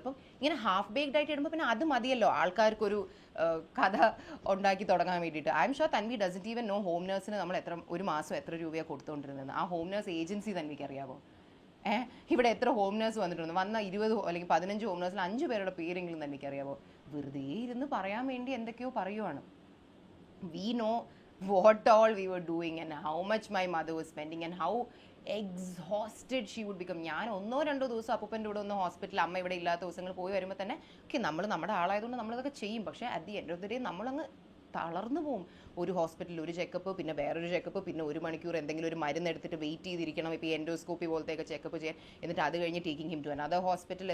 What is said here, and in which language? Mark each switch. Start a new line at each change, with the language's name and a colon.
Malayalam: അപ്പം ഇങ്ങനെ half baked ആയിട്ട് ഇടുമ്പോൾ പിന്നെ അത് മതിയല്ലോ ആൾക്കാർക്കൊരു കഥ ഉണ്ടാക്കി തുടങ്ങാൻ വേണ്ടിയിട്ട്.
English: I'm sure Tanvi doesn't even know
Malayalam: home നേഴ്സിന് നമ്മൾ ഒരു മാസം എത്ര രൂപയാണ് കൊടുത്തുകൊണ്ടിരുന്നത്. ആ ഹോം നേഴ്സ് ഏജൻസി തൻവിക്ക് അറിയാമോ? ഇവിടെ എത്ര ഹോം നേഴ്സ് വന്നിട്ടുണ്ട്? വന്ന 20 അല്ലെങ്കിൽ 15 ഹോം നേഴ്സിൽ 5 പേരുടെ പേരെങ്കിലും തൻവിക്ക് അറിയാമോ? വെറുതെ ഇരുന്ന് പറയാൻ വേണ്ടി എന്തൊക്കെയോ പറയുവാണ്.
English: We know what all we were doing and how much my mother was spending and how exhausted she would become.
Malayalam: ഞാൻ 1-2 ദിവസം അപ്പൂപ്പൻ്റെ കൂടെ ഒന്ന് ഹോസ്പിറ്റലിൽ അമ്മ ഇവിടെ ഇല്ലാത്ത ദിവസങ്ങൾ പോയി വരുമ്പോൾ തന്നെ നമ്മൾ നമ്മുടെ ആളായതുകൊണ്ട് നമ്മളിതൊക്കെ ചെയ്യും. പക്ഷേ
English: at the end of the day
Malayalam: നമ്മളങ്ങ് തളർന്നു പോകും. ഒരു ഹോസ്പിറ്റലിൽ ഒരു ചെക്കപ്പ്, പിന്നെ വേറൊരു ചെക്കപ്പ്, പിന്നെ 1 മണിക്കൂർ എന്തെങ്കിലും ഒരു മരുന്ന് എടുത്തിട്ട് വെയിറ്റ് ചെയ്തിരിക്കണം. ഇപ്പോൾ എൻഡോസ്കോപ്പി പോലത്തെയൊക്കെ ചെക്കപ്പ് ചെയ്യാൻ. എന്നിട്ട് അത് കഴിഞ്ഞ്
English: Taking him to another hospital.